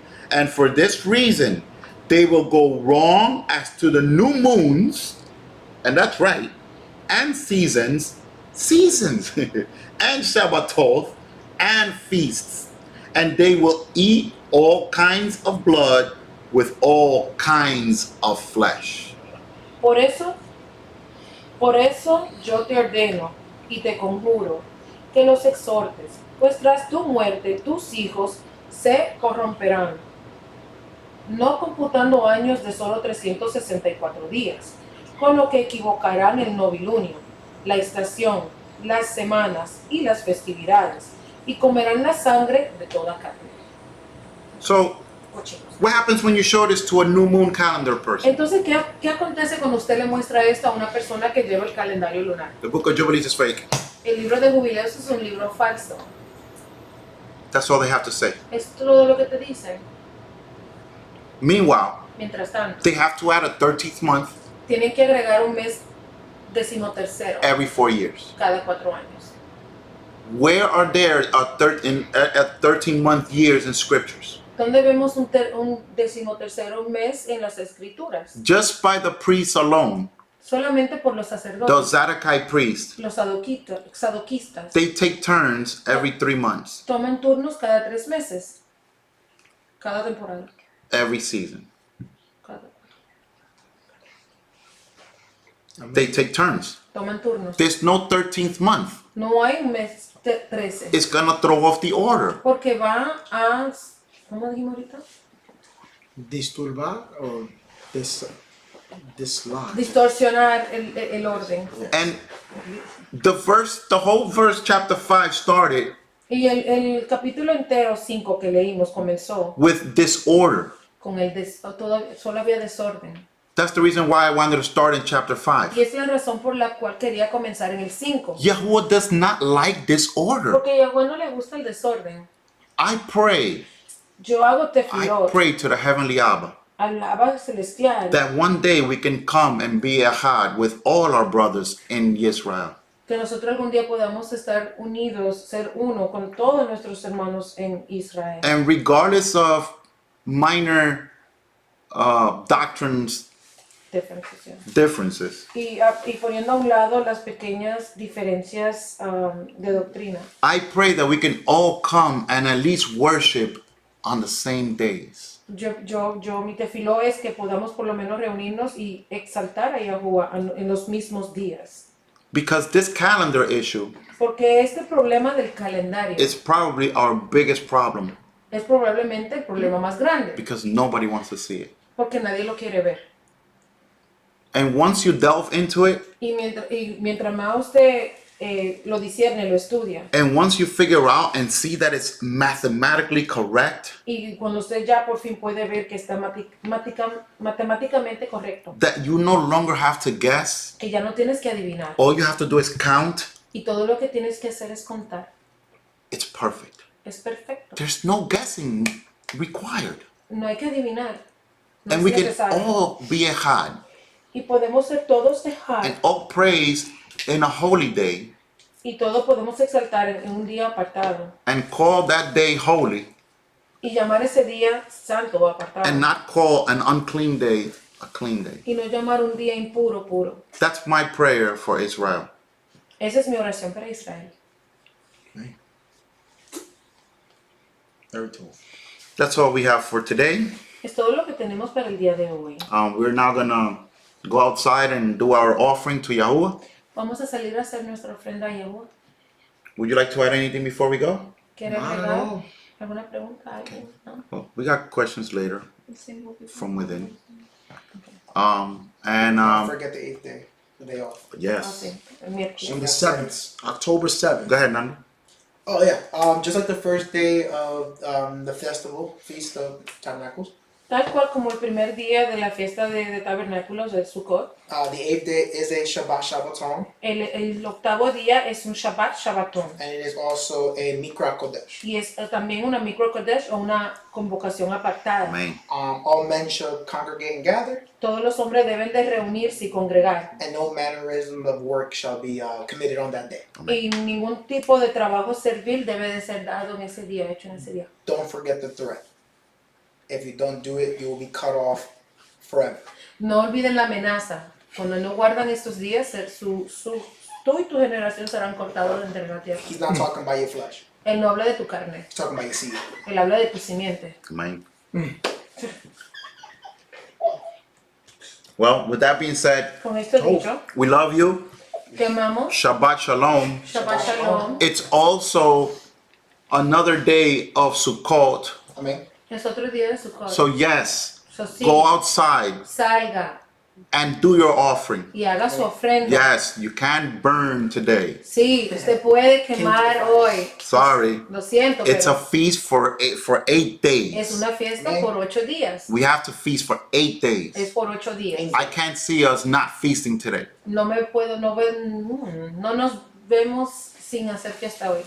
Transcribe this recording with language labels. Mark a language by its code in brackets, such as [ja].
[en] And for this reason, they will go wrong as to the new moons, and that's right, and seasons, and Shabbatoth, and feasts. And they will eat all kinds of blood with all kinds of flesh. [es] Por eso yo te ordeno y te conjuro que los exhortes, pues tras tu muerte tus hijos se corromperán, no computando años de solo 364 días, con lo que equivocarán el novilunio, la estación, las semanas y las festividades, y comerán la sangre de toda carne. [en] So, what happens when you show this to a new moon calendar person? [es] Entonces, ¿qué acontece cuando usted le muestra esto a una persona que lleva el calendario lunar? [en] The book of Jubilees is fake. [es] El libro de Jubilees es un libro falso. [en] That's all they have to say. [es] Es todo lo que te dicen. [en] Meanwhile, [es] Mientras tanto, [en] they have to add a 13th month [es] tienen que agregar un mes decimotercero [en] every 4 years. [es] cada 4 años. [en] Where are there a 13-month years in scriptures? [es] ¿Dónde vemos un decimotercero mes en las escrituras? [en] Just by the priests alone, [es] Solamente por los [en] the [es] sacerdotes, [en] Zadokite priests, [es] los sadoquistas, [en] they take turns every 3 months, [es] toman turnos cada 3 meses, cada temporada. [en] every season. [es] Cada- [en] They take turns. [es] toman turnos. [en] There's no 13th month. [es] No hay un mes 13, [en] It's gonna throw off the order. [es] porque va a, ¿cómo dijimos ahorita? [en] Disturbar or dislodge. [es] Distorsionar el orden. [en] And the whole verse, chapter 5, started [es] Y el capítulo entero 5 que leímos comenzó [en] with disorder. [es] con solo había desorden. [en] That's the reason why I wanted to start in chapter 5. [es] Y esa es la razón por la cual quería comenzar en el 5. [en] Yahuwah does not like disorder. [es] Porque a Yahweh no le gusta el desorden. [en] I pray [es] Yo hago [en] I [he] tefilot, [en] pray to the heavenly Abba [es] al Abba celestial, [en] that one day we can come and be ahad with all our brothers in Israel. [es] que nosotros algún día podamos estar unidos, ser uno con todos nuestros hermanos en Israel. [en] And regardless of minor doctrines differences, [es] Y poniendo a un lado las pequeñas diferencias de doctrina. [en] I pray that we can all come and at least worship on the same days. [es] Mi tefiló es que podamos por lo menos reunirnos y exaltar a Yahuwah en los mismos días. [en] Because this calendar issue [es] Porque este problema del calendario [en] is probably our biggest problem [es] es probablemente el problema más grande, [en] because nobody wants to see it. [es] porque nadie lo quiere ver. [en] And once you delve into it, [es] Y mientras más usted lo discierne, lo estudia, [en] and once you figure out and see that it's mathematically correct, [es] y cuando usted ya por fin puede ver que está matemáticamente correcto, [en] that you no longer have to guess, [es] que ya no tienes que adivinar, [en] all you have to do is count, [es] y todo lo que tienes que hacer es contar, [en] it's perfect. [es] es perfecto. [en] There's no guessing required. [es] No hay que adivinar, no [en] And [es] es [en] we can [es] necesario. [en] all be echad [es] Y podemos ser todos dejar, [en] and all praise in a holy day [es] y todos podemos exaltar en un día apartado, [en] and call that day holy [es] y llamar ese día santo o apartado, [en] and not call an unclean day a clean day. [es] y no llamar un día impuro puro. [en] That's my prayer for Israel. [es] Esa es mi oración para Israel. [en] That's all we have for today. [es] Es todo lo que tenemos para el día de hoy. [en] We're now gonna go outside and do our offering to Yahuwah. [es] Vamos a salir a hacer nuestra ofrenda a Yahuwah. [en] Would you like to add anything before we go? [es] ¿Quiere [en] Not at [es] agregar [en] all. [es] alguna pregunta? ¿Alguien? ¿No? [en] Well, we got questions later from within. Don't forget the 8th day, the day off. Ah, Yes. [es] sí, el miércoles. [en] On the 7th, October 7th. Go ahead, Nando. Oh yeah, just like the first day of the festival, Feast of Tabernacles. [es] Tal cual como el primer día de la fiesta de tabernáculos del Sukkot, [en] The 8th day is a Shabbat Shabbaton, [es] el octavo día es un Shabbat Shabbatón. [en] and it is also a Mikra Kodesh. [es] Y es también una micro Kodesh o una convocación apartada. [en] Amen. All men shall congregate and gather, [es] Todos los hombres deben de reunirse y congregar. [en] and no mannerism of work shall be committed on that day. [es] Y ningún tipo de trabajo servil debe de ser dado en ese día, hecho en ese día. [en] Don't forget the threat. If you don't do it, you will be cut off forever. [es] No olviden la amenaza. Cuando no guardan estos días, tú y tu generación serán cortados de entre la tierra. [en] He's not talking about your flesh. [es] Él no habla de tu carne, [en] He's talking about your seed. [es] él habla de tu simiente. [en] Amen. Well, with that being said, [es] Con esto dicho, [en] we love you. [es] te amamos. [he] Shabbat Shalom. Shabbat Shalom. [en] It's also another day of Sukkot. Amen. [es] Es otro día de Sukkot. [en] So yes, [es] So, sí, [en] go outside [es] salga [en] and do your offering. [es] y haga su ofrenda. [en] Yes, you can burn today. [es] Sí, usted puede quemar hoy. [en] Sorry. [es] Lo siento, [en] It's a [es] pero [en] feast for 8 [es] es [en] days. [es] una fiesta por 8 días. [en] We have to feast for 8 [es] Es [en] days. [es] por 8 días. [en] I can't see us not feasting today. [es] No nos vemos sin hacer fiesta hoy.